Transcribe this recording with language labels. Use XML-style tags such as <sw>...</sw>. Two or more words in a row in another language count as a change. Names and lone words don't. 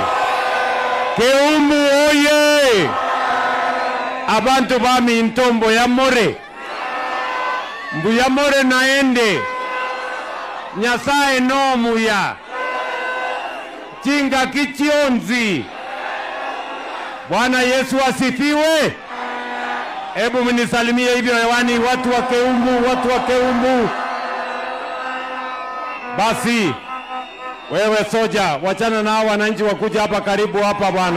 <sw>Keumbu hoye!</sw> <guz>Abantu bami ntombo ya more. Mbuya more naende. Nyasaye no muya. Chinga kichionzi.</guz> <sw>Bwana Yesu asifiwe. Hebu mnisalimie hivyo hewani, watu wa Keumbu. Basi wewe soja, wachana na hao wananchi wakuja hapa karibu hapa bwana.</sw>